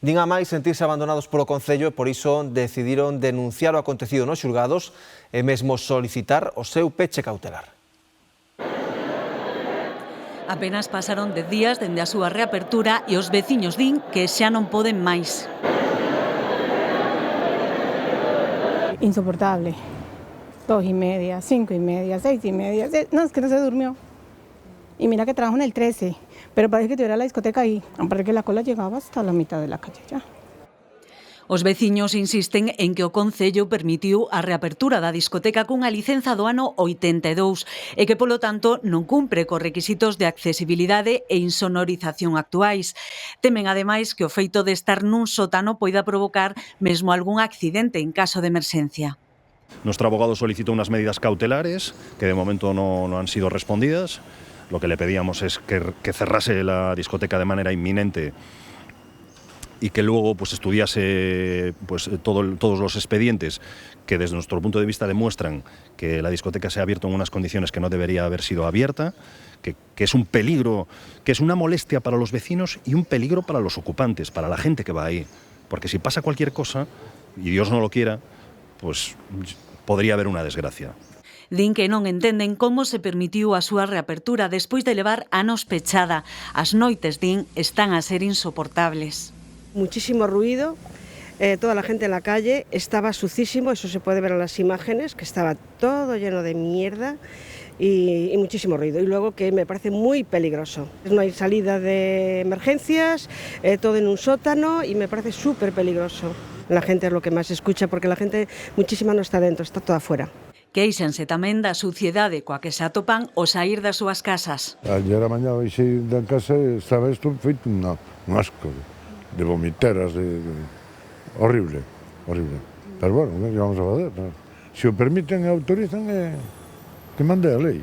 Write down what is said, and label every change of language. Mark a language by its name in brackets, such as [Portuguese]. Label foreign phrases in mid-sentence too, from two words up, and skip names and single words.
[Galician] Din a máis sentirse abandonados polo Concello e por iso decidiron denunciar o acontecido nos xulgados e mesmo solicitar o seu peche cautelar. Apenas pasaron 10 días dende a súa reapertura e os veciños din que xa non poden máis. Insoportable. [Spanish] 2:30, 5:30, 6:30. No, es que no se durmió. Y mira que trabajo en el 13, pero parece que tuviera la discoteca ahí. Parece que la cola llegaba hasta la mitad de la calle ya. [Galician] Os veciños insisten en que o Concello permitiu a reapertura da discoteca cunha licenza do ano 82 e que, polo tanto, non cumpre cos requisitos de accesibilidade e insonorización actuais. Temen, ademais, que o feito de estar nun sótano poida provocar mesmo algún accidente en caso de emerxencia. [Spanish] Nuestro abogado solicitó unas medidas cautelares que de momento no han sido respondidas. Lo que le pedíamos es que cerrase la discoteca de manera inminente y que luego pues estudiase todos los expedientes que desde nuestro punto de vista demuestran que la discoteca se ha abierto en unas condiciones que no debería haber sido abierta, que es un peligro, que es una molestia para los vecinos y un peligro para los ocupantes, para la gente que va ahí. Porque si pasa cualquier cosa, y Dios no lo quiera, pues podría haber una desgracia. [Galician] Din que non entenden como se permitiu a súa reapertura despois de levar anos pechada. As noites, din, están a ser insoportables. [Spanish] Muchísimo ruido, toda la gente en la calle, estaba sucísimo, eso se puede ver en las imágenes, que estaba todo lleno de mierda y muchísimo ruido. Y luego que me parece muy peligroso. No hay salida de emergencias, todo en un sótano y me parece súper peligroso. La gente es lo que más escucha porque la gente muchísima no está dentro, está toda afuera. [Galician] Quéixanse tamén da suciedade coa que se atopan ao saír das súas casas. Ayer a mañá baixei da casa e estaba isto feito un asco de vomiteras, horrible, horrible. [Spanish] Pero bueno, [Galician] que vamos a fazer? Se o permiten e autorizan, que mande a lei.